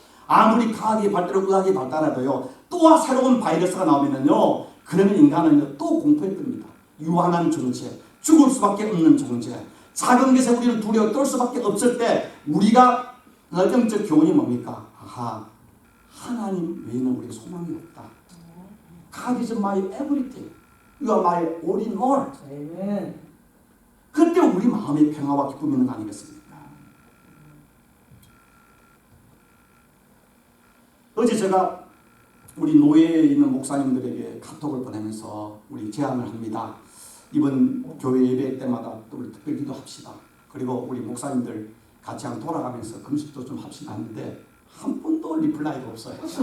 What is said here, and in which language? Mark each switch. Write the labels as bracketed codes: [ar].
[ko] 아무리 과학이 발달하고 의학이 발달해도요, 또 새로운 바이러스가 나오면은요, 그러면 인간은 또 공포에 뜹니다. 유한한 존재, 죽을 수밖에 없는 존재. 작은 것에 우리는 두려워 떨 수밖에 없을 때 우리가 영적 교훈이 뭡니까? 아하, 하나님 외에는 우리가 소망이 없다. [en] God is my everything. You are my all in all. [ko] 아멘. 그때 우리 마음의 평화와 기쁨이 있는 거 아니겠습니까? 어제 제가 우리 노예에 있는 목사님들에게 카톡을 보내면서 우리 제안을 합니다. 이번 교회 예배 때마다 또 우리 특별 기도합시다. 그리고 우리 목사님들 같이 한번 돌아가면서 금식도 좀 합시다 하는데 한 번도 리플라이가 없어요.